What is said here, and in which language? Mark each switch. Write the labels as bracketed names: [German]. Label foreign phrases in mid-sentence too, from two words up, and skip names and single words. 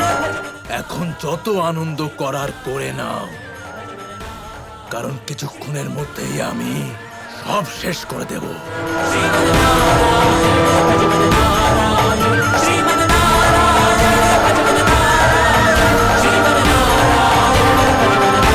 [Bangla] এখন যত আনন্দ করার করে নাও, কারণ কিছুক্ষণের মধ্যেই আমি সব শেষ করে দেব। [Sanskrit] श्रीमन नारायण भज मन नारायण, श्रीमन नारायण भज मन नारायण, श्रीमन नारायण भज मन